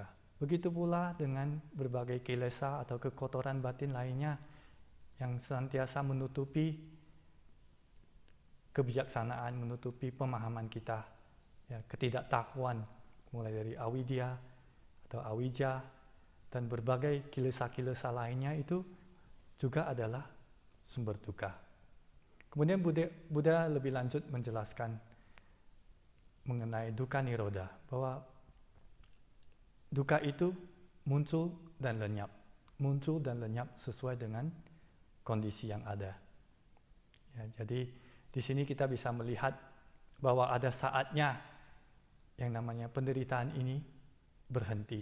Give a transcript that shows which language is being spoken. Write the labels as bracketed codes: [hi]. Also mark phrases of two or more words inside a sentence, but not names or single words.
[id] Begitu pula dengan berbagai kilesa atau kekotoran batin lainnya yang senantiasa menutupi kebijaksanaan, menutupi pemahaman kita, ya, ketidaktahuan, mulai dari avidya atau awija dan berbagai kilesa-kilesa lainnya itu juga adalah sumber duka. Kemudian Buddha lebih lanjut menjelaskan mengenai [pi] dukkha nirodha, [id] bahwa duka itu muncul dan lenyap sesuai dengan kondisi yang ada. Ya, jadi di sini kita bisa melihat bahwa ada saatnya yang namanya penderitaan ini berhenti.